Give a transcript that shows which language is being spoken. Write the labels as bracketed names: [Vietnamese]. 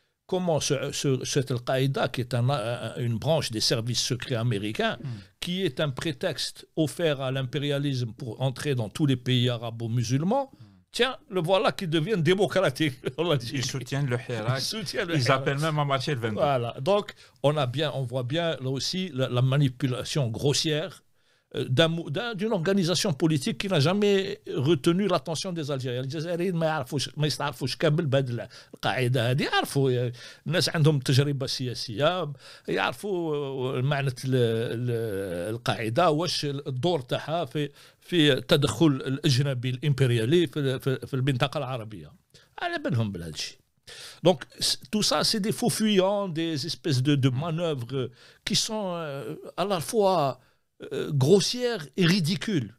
[French] Comment cette Al-Qaïda, qui est une branche des services secrets américains, qui est un prétexte offert à l'impérialisme pour entrer dans tous les pays arabo-musulmans, tiens, le voilà qui devient démocratique. Ils soutiennent le Hirak. Ils appellent même à marcher le 22. Voilà. Donc, on voit bien là aussi la manipulation grossière d'une organisation politique qui n'a jamais retenu l'attention des Algériens. [Arabic] الجزائريين ما يستعرفوش كامل بهذه القاعده هذه، يعرفوا الناس عندهم تجربه سياسيه، يعرفوا معنى القاعده واش الدور تاعها في التدخل الاجنبي الامبريالي في المنطقه العربيه، على بالهم بهذا الشيء. [French] Donc, tout ça, c'est des faux fuyants, des espèces de manœuvres qui sont à la fois grossières et ridicules.